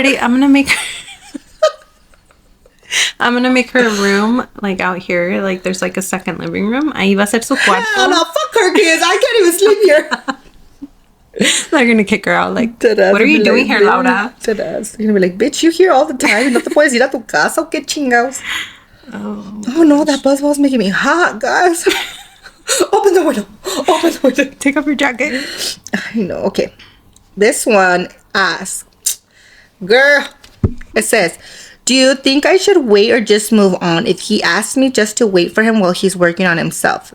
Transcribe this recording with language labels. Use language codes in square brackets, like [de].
[en] I'm gonna make I'm gonna make her room like out here. Like there's like a second living room. [es] Ahí va a ser su cuarto. [en] Hell no, fuck her kids. I can't even sleep here. They're gonna kick her out. Like, Deadass. what are you doing here, Laura? Deadass. You're gonna be like, bitch, you here all the time. [es] No te puedes ir a tu casa o qué chingados. [en] Oh no, that buzzball's making me hot, guys. Open the window. Open the window. Take off your jacket. I know. Okay. This one asks, girl, it says, do you think I should wait or just move on if he asks me just to wait for him while he's working on himself?